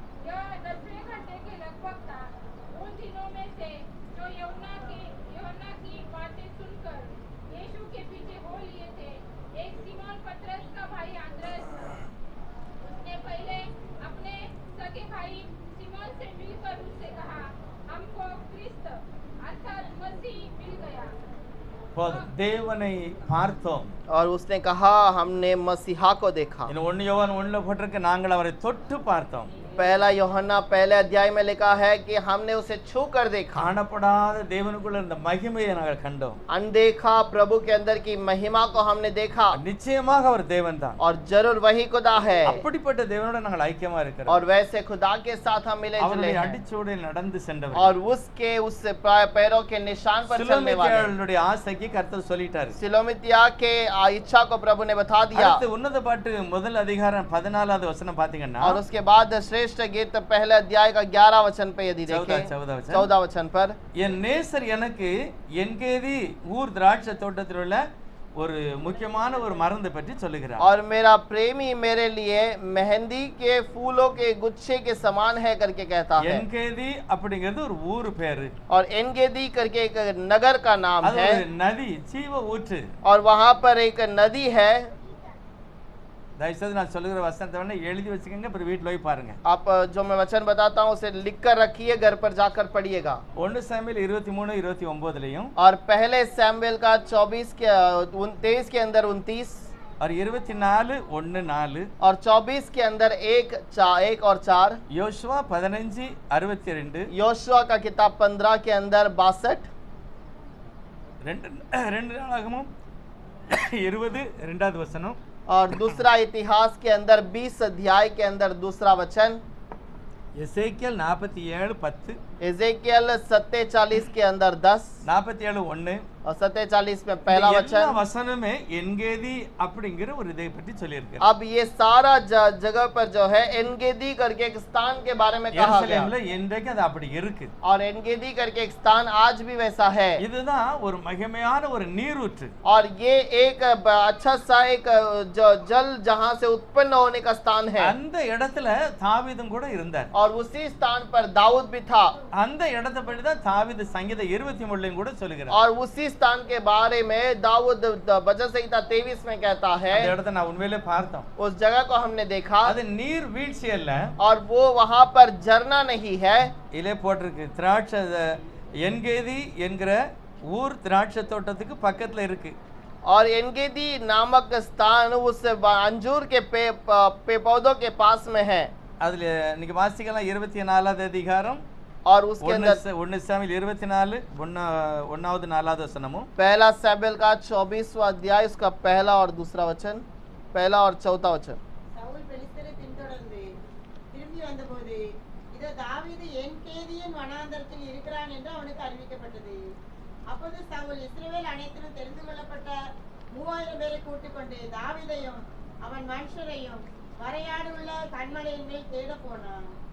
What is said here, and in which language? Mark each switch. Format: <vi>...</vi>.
<hi>यह 10वें घंटे के लगभग था। उन दिनों में से जो यूहन्ना की बातें सुनकर यीशु के पीछे हो लिए थे, एक सीमोन पतरस का भाई अंद्रयास था। उसने पहले अपने सगे भाई सीमोन से मिलकर उससे कहा, हमको क्रिस्त अर्थात मसीह मिल गया।</hi> <ta>தேவனை பார்த்தோம்.</ta> <hi>और उसने कहा हमने मसीहा को देखा।</hi> <ta>இன்னும் 1 யோவான் 1ல போட்டிருக்கு, நாங்கள் அவரை தொட்டு பார்த்தோம்.</ta> <hi>पहला यूहन्ना पहले अध्याय में लिखा है कि हमने उसे छू कर देखा।</hi> <ta>காணப்படாத தேவனுக்குள்ள இருந்த மகிமையை நாங்கள் கண்டோம்.</ta> <hi>अनदेखा प्रभु के अंदर की महिमा को हमने देखा।</hi> <ta>நிச்சயமாக அவர் தேவன் தான்.</ta> <hi>और जरूर वही खुदा है।</hi> <ta>அப்படிப்பட்ட தேவனோட நாங்கள் ஐக்கியமா இருக்கிறோம்.</ta> <hi>और वैसे खुदा के साथ हम मिले जुले</hi> <ta>அவருடைய</ta> <hi>हैं।</hi> <ta>அடிச்சுவடியில் நடந்து சென்றவர்.</ta> <hi>और उसके उस पैरों के निशान पर चलने वाले।</hi> <ta>சிலோமித்தியாளுடைய ஆசைக்கு கர்த்தர் சொல்லிட்டாரு.</ta> <hi>सिलोमितिया के इच्छा को प्रभु ने बता दिया।</hi> <ta>அடுத்து உன்னத பாட்டு முதல் அதிகாரம் 14வது வசனம் பாத்தீங்கன்னா,</ta> <hi>और उसके बाद श्रेष्ठ गीत पहले अध्याय का 11 वचन पे यदि देखें, 14 वचन पर,</hi> <ta>என் நேசர் எனக்கு என்கேதி ஊர் திராட்சை தோட்டத்தில் உள்ள ஒரு முக்கியமான ஒரு மருந்து பற்றி சொல்லுகிறார்.</ta> <hi>और मेरा प्रेमी मेरे लिए मेहंदी के फूलों के गुच्छे के समान है करके कहता है।</hi> <ta>என்கேதி அப்படிங்கிறது ஒரு ஊர் பேரு.</ta> <hi>और एनगेदी करके एक नगर का नाम</hi> <ta>அது</ta> <hi>है।</hi> <ta>ஒரு நதி, ஜீவ ஊற்று.</ta> <hi>और वहां पर एक नदी है।</hi> <ta>தயவுசெய்து நான் சொல்லுகிற வசனத்தை வேணா எழுதி வச்சுக்கோங்க, அப்புறம் வீட்டில் போய் பாருங்க.</ta> <hi>आप जो मैं वचन बताता हूँ उसे लिख कर रखिए, घर पर जाकर पढ़िएगा।</hi> <ta>1 சாமுவேல் 23-29</ta> <hi>और पहले सैमुएल का 23 के 23 के अंदर 29 और 24:1-4 और 24 के अंदर 1 और 4,</hi> <ta>யோசுவா 15:62</ta> <hi>योशुआ का किताब 15 के अंदर 62,</hi> <ta>2 நாளாகமும் 22வது வசனம்,</ta> <hi>और दूसरा इतिहास के अंदर 20 अध्याय के अंदर दूसरा वचन,</hi> <ta>எசேக்கியேல் 47:10</ta> <hi>एजेकियल 47 के अंदर 10</hi> <ta>47:1</ta> <hi>और 47 में पहला</hi> <ta>எல்லா</ta> <hi>वचन।</hi> <ta>வசனமே என்கேதி அப்படிங்கிற ஒரு இதை பற்றி சொல்லியிருக்கு.</ta> <hi>अब ये सारा जगह पर जो है एनगेदी करके एक स्थान के बारे में कहा गया।</hi> <ta>எருசலேம்ல இன்றைக்கு அது அப்படி இருக்கு.</ta> <hi>और एनगेदी करके एक स्थान आज भी वैसा है।</hi> <ta>இதுதான் ஒரு மகிமையான ஒரு நீரூற்று.</ta> <hi>और ये एक अच्छा सा एक जो जल जहां से उत्पन्न होने का स्थान है।</hi> <ta>அந்த இடத்துல தாவீதும் கூட இருந்தார்.</ta> <hi>और उसी स्थान पर दाऊद भी था।</hi> <ta>அந்த இடத்தை பற்றி தான் தாவீது சங்கீதம் 23 கூட சொல்லுகிறார்.</ta> <hi>और उसी स्थान के बारे में दाऊद भजन संहिता 23 में कहता है।</hi> <ta>அந்த இடத்தை நான் உண்மையிலே பார்த்தோம்.</ta> <hi>उस जगह को हमने देखा।</hi> <ta>அது நீர் வீழ்ச்சி அல்ல.</ta> <hi>और वो वहां पर झरना नहीं है।</hi> <ta>இலே போட்டிருக்கு, திராட்சை என்கேதி என்கிற ஊர் திராட்சை தோட்டத்துக்கு பக்கத்துல இருக்கு.</ta> <hi>और एनगेदी नामक स्थान उस अंजूर के पौधों के पास में है।</hi> <ta>அதுல இன்னைக்கு வாசிக்கலாம் 24வது அதிகாரம்</ta> <hi>और उसके अंदर</hi> <ta>1 சாமுவேல் 24 1வது 4வது வசனமும்</ta> <hi>पहला सैमुएल का 24वां अध्याय उसका पहला और दूसरा वचन, पहला और चौथा वचन।</hi> <ta>சவுல் பெலிஸ்தரை பின்தொடர்ந்து திரும்பி வந்தபோது இதோ தாவீது என்கேதியின் வனாந்தரத்தில் இருக்கிறான் என்று அவனுக்கு அறிவிக்கப்பட்டது. அப்போது சவுல் இஸ்ரவேல் அனைத்திலும் தெரிந்து கொள்ளப்பட்ட 3000 பேரை கூட்டிக் கொண்டு தாவீதையும் அவன் மனுஷரையும் வரையாடுள்ள கண்மலையின் மேல் தேட போனான்.</ta>